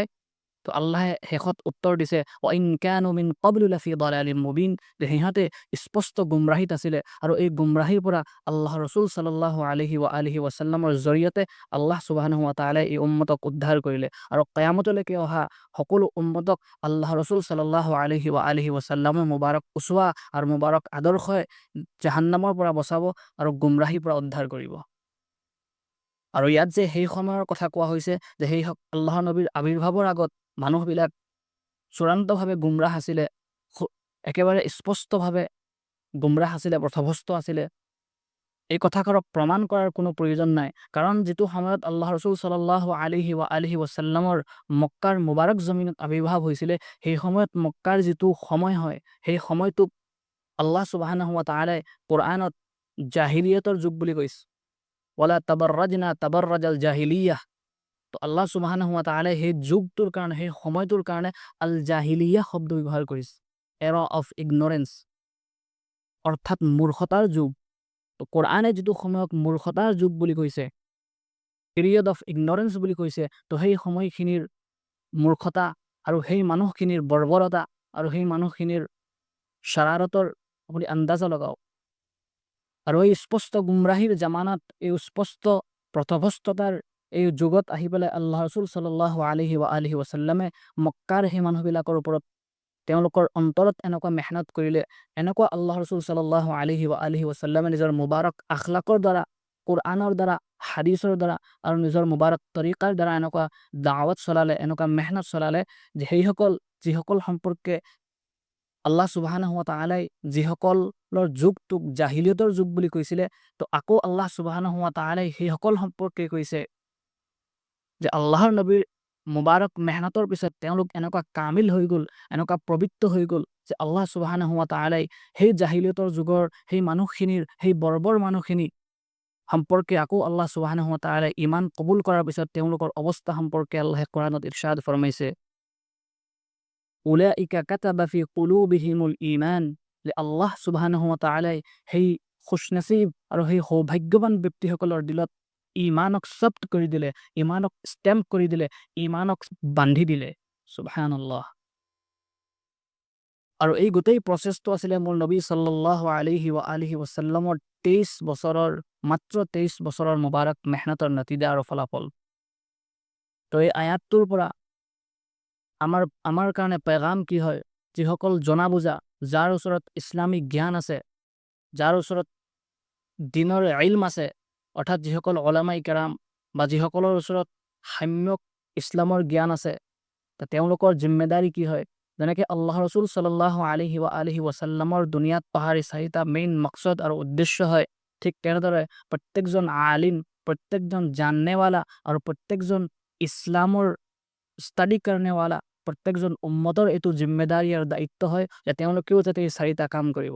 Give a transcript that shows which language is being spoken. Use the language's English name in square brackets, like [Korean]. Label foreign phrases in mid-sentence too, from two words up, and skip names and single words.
[Assamese] তো আল্লাহে শেষত উত্তৰ দিছে, [Arabic] "وإن كانوا من قبل لفي ضلال مبين", [Assamese] যে সিহঁতে স্পষ্ট গুমৰাহীত আছিলে। আৰু এই গুমৰাহীৰ পৰা আল্লাহ ৰচুল [Arabic] صلى الله عليه وعلى آله وسلم [Assamese] জৰিয়তে আল্লাহ [Arabic] سبحانه وتعالى [Assamese] এই উম্মতক উদ্ধাৰ কৰিলে। আৰু কিয়ামতলৈকে অহা সকলো উম্মতক আল্লাহ ৰচুল [Arabic] صلى الله عليه وعلى آله وسلم [Assamese] মুবাৰক উছৱা আৰু মুবাৰক আদৰ্শই জাহান্নামৰ পৰা বচাব আৰু গুমৰাহীৰ পৰা উদ্ধাৰ কৰিব। আৰু ইয়াত যে সেই সময়ৰ কথা কোৱা হৈছে যে সেই আল্লাহৰ নবীৰ আবিৰ্ভাৱৰ আগত মানুহবিলাক চূড়ান্তভাৱে গুমৰাহ আছিলে, একেবাৰে স্পষ্টভাৱে গুমৰাহ আছিলে, পথভ্ৰষ্ট আছিলে। এই কথাষাৰক প্ৰমাণ কৰাৰ কোনো প্ৰয়োজন নাই। কাৰণ যিটো সময়ত আল্লাহ ৰচুল [Arabic] صلى الله عليه وعلى آله وسلم [Assamese] মক্কাৰ মুবাৰক জমিনত আবিৰ্ভাৱ হৈছিলে, সেই সময়ত মক্কাৰ যিটো সময় হয়, সেই সময়টোক আল্লাহ [Arabic] سبحانه وتعالى [Assamese] কোৰআনত জাহিলিয়তৰ যুগ বুলি কৈছে। [Arabic] ولا تبرجن تبرج الجاهلية. [Assamese] তো আল্লাহ [Arabic] سبحانه وتعالى [Assamese] সেই যুগটোৰ কাৰণে, সেই সময়টোৰ কাৰণে [Arabic] الجاهلية [Assamese] শব্দ ব্যৱহাৰ কৰিছে, [English] era of ignorance, [Assamese] অৰ্থাৎ মূৰ্খতাৰ যুগ। তো কোৰআনে যিটো সময়ক মূৰ্খতাৰ যুগ বুলি কৈছে, [English] period of ignorance [Assamese] বুলি কৈছে, তো সেই সময়খিনিৰ মূৰ্খতা আৰু সেই মানুহখিনিৰ বৰ্বৰতা আৰু সেই মানুহখিনিৰ শাৰাৰতৰ আপুনি আন্দাজা লগাওক। আৰু এই স্পষ্ট গুমৰাহীৰ জামানাত, এই স্পষ্ট পথভ্ৰষ্টতাৰ এই যুগত আহি পেলাই আল্লাহ ৰচুল [Arabic] صلى الله عليه وعلى آله وسلم [Assamese] মক্কাৰ সেই মানুহবিলাকৰ ওপৰত তেওঁলোকৰ অন্তৰত এনেকুৱা মেহনত কৰিলে, এনেকুৱা আল্লাহ ৰচুল [Arabic] صلى الله عليه وعلى آله وسلم [Assamese] নিজৰ মুবাৰক আখলাকৰ দ্বাৰা, কোৰআনৰ দ্বাৰা, হাদিছৰ দ্বাৰা আৰু নিজৰ মুবাৰক তৰিকাৰ দ্বাৰা এনেকুৱা দাৱাত চলালে, এনেকুৱা মেহনত চলালে যে যিসকল সম্পৰ্কে আল্লাহ [Arabic] سبحانه وتعالى [Assamese] যিসকলৰ যুগটোক জাহিলিয়তৰ যুগ বুলি কৈছিলে, তো আকৌ আল্লাহ [Arabic] سبحانه وتعالى [Assamese] সেইসকল সম্পৰ্কে কৈছে যে আল্লাহৰ নবীৰ মুবাৰক মেহনতৰ পিছত তেওঁলোক এনেকুৱা কামিল হৈ গ'ল, এনেকুৱা পবিত্ৰ হৈ গ'ল যে আল্লাহ [Arabic] سبحانه وتعالى [Assamese] সেই জাহিলিয়তৰ যুগৰ সেই মানুহখিনিৰ, সেই বৰ্বৰ মানুহখিনি সম্পৰ্কে আকৌ আল্লাহ [Arabic] سبحانه وتعالى [Assamese] ঈমান কবুল কৰাৰ পিছত তেওঁলোকৰ অৱস্থা সম্পৰ্কে আল্লাহে কোৰআনত ইৰশাদ ফৰমাইছে, [Arabic] أولئك كتب في قلوبهم الإيمان, [Assamese] যে আল্লাহ [Arabic] سبحانه وتعالى [Assamese] সেই খুশনসিব আৰু সেই সৌভাগ্যৱান ব্যক্তিসকলৰ দিলত ঈমানক সব্ট কৰি দিলে, ঈমানক ষ্টেম্প কৰি দিলে, ঈমানক বান্ধি দিলে। সুবহানাল্লাহ। আৰু এই গোটেই প্ৰচেছটো আছিলে মোৰ নবী [Arabic] صلى الله عليه وعلى آله وسلم [Assamese] 23 বছৰৰ, মাত্ৰ 23 বছৰৰ মুবাৰক মেহনতৰ নতিজা আৰু ফলাফল। তো এই আয়াতটোৰ পৰা আমাৰ কাৰণে পেগাম কি হয়? যিসকল জনা বুজা, যাৰ ওচৰত ইছলামিক জ্ঞান আছে, যাৰ ওচৰত দিনৰ ইলম আছে, অৰ্থাৎ যিসকল উলামায়ে কেৰাম বা যিসকলৰ ওচৰত সম্যক ইছলামৰ জ্ঞান আছে, তেওঁলোকৰ জিম্মেদাৰী কি হয়? যেনেকৈ আল্লাহ ৰচুল [Arabic] صلى الله عليه وعلى آله وسلم [Assamese] দুনিয়াত পাহাৰী 4টা মেইন মকসদ আৰু উদ্দেশ্য হয়, ঠিক তেনেদৰে প্ৰত্যেকজন আলিম, প্ৰত্যেকজন জাননেৱালা আৰু প্ৰত্যেকজন ইছলামৰ ষ্টাডি কাৰণেৱালা, প্ৰত্যেকজন উম্মতৰ এইটো জিম্মেদাৰী আৰু দায়িত্ব হয় যে তেওঁলোকেও যাতে এই 4টা কাম কৰিব।